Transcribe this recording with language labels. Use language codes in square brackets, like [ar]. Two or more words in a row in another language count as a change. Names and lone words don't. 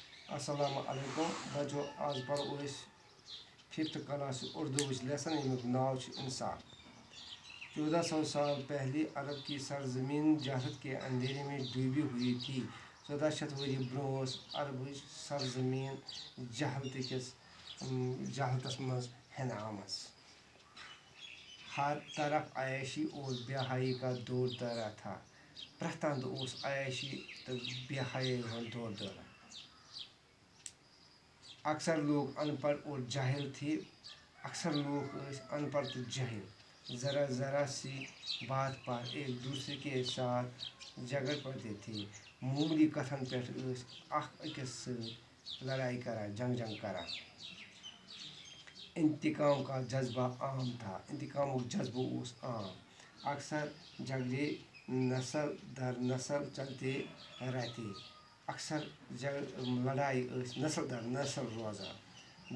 [ar] السلام علیکم [ur] بچو آج پڑھو [ks] أسۍ 5th کلاس اردو لیسن یمیُک ناو چھُ انصاف [ur] 1400 سال پہلے عرب کی سرزمین جہالت کے اندھیرے میں ڈوبی ہوئی تھی [ks] 1400 ؤری برونٛہہ ٲس عربٕچ سرزمین جہالتس منٛز ہٮ۪نہٕ آمٕژ [ur] ہر طرف عیاشی اور بے حیائی کا دور دورہ تھا [ks] پرٛٮ۪تھ اندٕ اوس عیاشی تہٕ بے حیائی ہُنٛد دور دورہ [ur] اکثر لوگ ان پڑھ اور جاہل تھے اکثر لوگ ان پڑھ تو جاہل ذرا سی بات پر ایک دوسرے کے ساتھ جھگڑ پڑتے تھے [ks] معمولی کتھن پٮ۪ٹھ اکھ أکِس سۭتۍ لڑائی کران جنگ کران [ur] انتقام کا جذبہ عام تھا [ks] انتقامُک جذبہ اوس عام [ur] اکثر جھگڑے نسل در نسل چلتے رہتے [ks] اکثر لڑائی نسل در نسل روزان